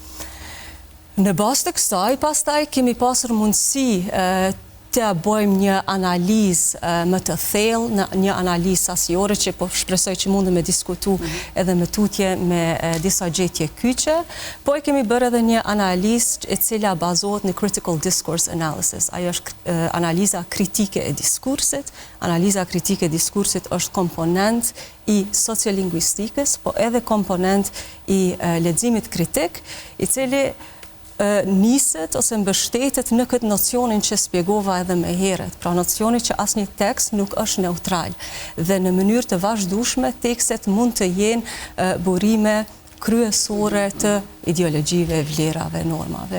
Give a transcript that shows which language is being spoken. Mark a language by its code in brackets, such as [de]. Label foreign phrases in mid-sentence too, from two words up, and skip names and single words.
[sq] Në bazë të kësaj, pastaj kemi pasur mundësi të bëjmë një analizë më të thellë, një analizë sasiore që po shpresoj që mundem me diskutu edhe me tutje me disa gjetje kyçe, po e kemi bërë edhe një analizë e cila bazohet në [en] critical discourse analysis. [sq] Ajo është analiza kritike e diskursit. Analiza kritike e diskursit është komponent i sociolingvistikës, po edhe komponent i leximit kritik, i cili niset ose mbështetet në këtë nocionin që spjegova edhe më herët, pra nocioni që asnjë tekst nuk është neutral dhe në mënyrë të vazhdueshme tekstet mund të jenë burime kryesore të ideologjive, vlerave, normave.